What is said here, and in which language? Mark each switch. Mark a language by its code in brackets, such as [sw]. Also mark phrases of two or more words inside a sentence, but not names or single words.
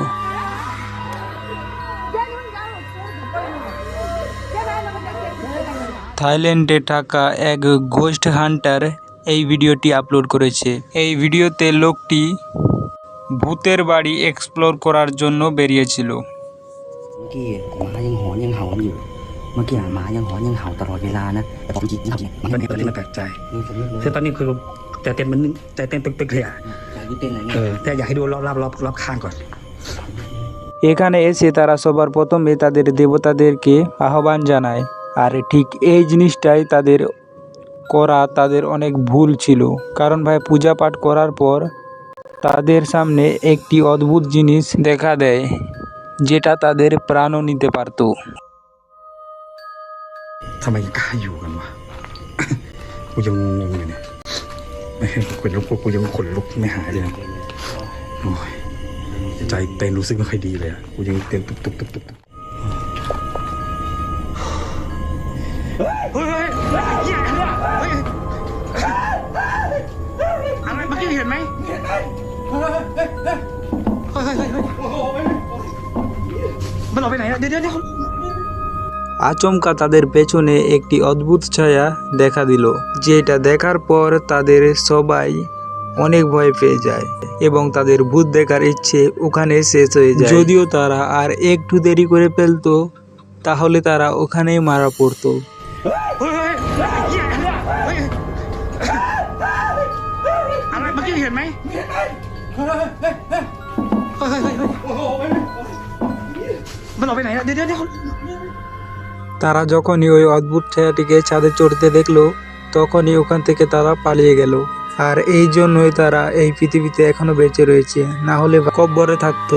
[bn] থাইল্যান্ডে থাকা এক [en] ghost hunter [bn] এই ভিডিওটি আপলোড করেছে। এই ভিডিওতে লোকটি ভূতের বাড়ি এক্সপ্লোর করার জন্য বেরিয়েছিল। [th] เมื่อกี้หมายังหอนยังเห่าอยู่เมื่อกี้หมายังหอนยังเห่าตลอดเวลานะแต่ผมจริงๆเนี่ยมัน ตอนนี้มันแปลกใจ มีสำนึกเลย คือตอนนี้คือใจเต้นมันใจเต้นตึกๆเลยอ่ะ อยากดูเต้นอะไรเงี้ย แต่อยากให้ดูรอบข้างก่อน [bn] এখানে এসে তারা সবার প্রথমে তাদের দেবতাদেরকে আহ্বান জানায়। আর ঠিক এই জিনিসটাই তাদের করা তাদের অনেক ভুল ছিল। কারণ ভাই পূজা পাঠ করার পর তাদের সামনে একটি অদ্ভুত জিনিস দেখা দেয় যেটা তাদের প্রাণও নিতে পারত। [th] ทำไมยังกล้าอยู่กันวะ กูยังงงอยู่เนี่ยไม่ให้กูลุกกูยังขนลุกไม่หายเลยนะโอ้ยใจเต้นรู้สึกไม่ค่อยดีเลยอ่ะกูยังเต้นตุบเฮ้ยเหี้ยเนี่ยเฮ้ยอะไรเมื่อกี้เห็นไหมเฮ้ยมันออกไปไหนอ่ะเดี๋ยว [bn] আচমকা তাদের পেছনে একটি অদ্ভুত ছায়া দেখা দিল, যেটা দেখার পর তাদের সবাই অনেক ভয় পেয়ে যায় এবং তাদের ভূত দেখার ইচ্ছে ওখানে শেষ হয়ে যায়। যদিও তারা আর একটু দেরি করে ফেলতো তাহলে তারা ওখানেই মারা পড়তো। [th] อะไรเมื่อกี้เห็นไหมมันออกไปไหนอ่ะเดี๋ยว [bn] তারা যখনই ওই অদ্ভুত ছায়াটিকে ছাদে চড়তে দেখলো তখনই ওখান থেকে তারা পালিয়ে গেল। আর এই জন্যই তারা এই পৃথিবীতে এখনো বেঁচে রয়েছে, না হলে কব্বরে থাকতো।